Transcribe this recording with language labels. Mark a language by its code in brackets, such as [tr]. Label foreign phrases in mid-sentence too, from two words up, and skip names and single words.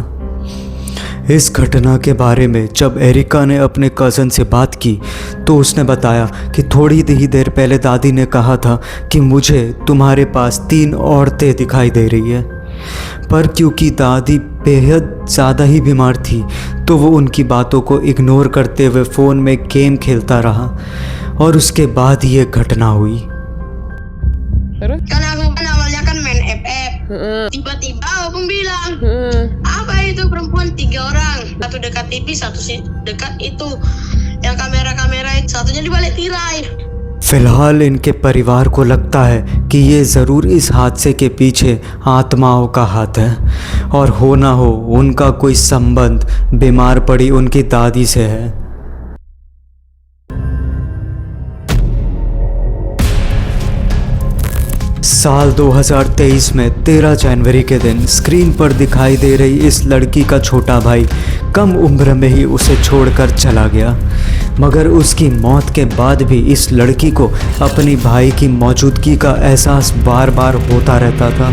[hi] इस घटना के बारे में जब एरिका ने अपने कज़न से बात की तो उसने बताया कि थोड़ी ही देर पहले दादी ने कहा था कि मुझे तुम्हारे पास 3 औरतें दिखाई दे रही है, पर क्योंकि दादी बेहद ज़्यादा ही बीमार थी तो वो उनकी बातों को इग्नोर करते हुए फ़ोन में गेम खेलता रहा और उसके बाद ये घटना हुई। [id] Kan aku kan awalnya kan main FF. Tiba-tiba Opung bilang, apa itu perempuan 3 orang, satu dekat TV, satu dekat itu, yang kamera-kamera itu, satunya di balik tirai। [hi] फिलहाल इनके परिवार को लगता है कि ये ज़रूर इस हादसे के पीछे आत्माओं का हाथ है और हो ना हो उनका कोई संबंध बीमार पड़ी उनकी दादी से है। साल 2023 में 13 जनवरी के दिन स्क्रीन पर दिखाई दे रही इस लड़की का छोटा भाई कम उम्र में ही उसे छोड़कर चला गया, मगर उसकी मौत के बाद भी इस लड़की को अपनी भाई की मौजूदगी का एहसास बार बार होता रहता था।